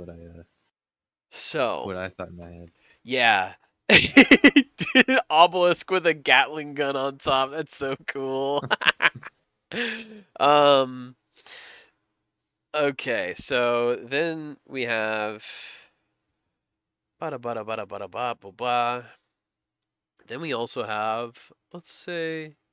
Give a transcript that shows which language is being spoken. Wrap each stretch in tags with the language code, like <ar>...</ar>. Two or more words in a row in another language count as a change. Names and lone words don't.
<en>So, what I thought in my head. yeah. Obelisk with a Gatling gun on top. That's so cool. um okay, so then we have bada bada bada bada ba ba ba. Then we also have, let's say,</en>